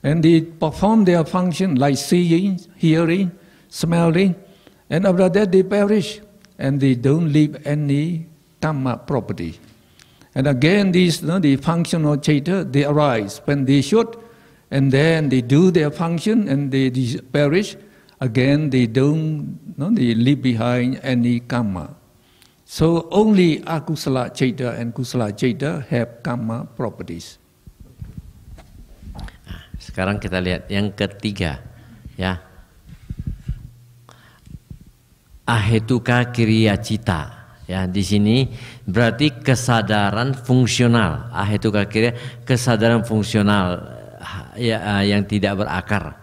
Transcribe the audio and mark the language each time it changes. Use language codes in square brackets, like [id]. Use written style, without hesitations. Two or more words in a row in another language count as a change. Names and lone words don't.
[en] And they perform their function like seeing, hearing, smelling, and after that they perish, and they don't leave any karma property. And again, these the functional chaita, they arise when they should, and then they do their function and they perish. Again, they don't, they leave behind any karma. So only [pi] akusala chaita [en] and [pi] kusala chaita [en] have karma properties. [id] Sekarang kita lihat yang ketiga, ya. [pi] Ahetuka kriya cita. [id] Ya, di sini berarti kesadaran fungsional. [pi] Ahetuka kriya, [id] kesadaran fungsional ya, yang tidak berakar.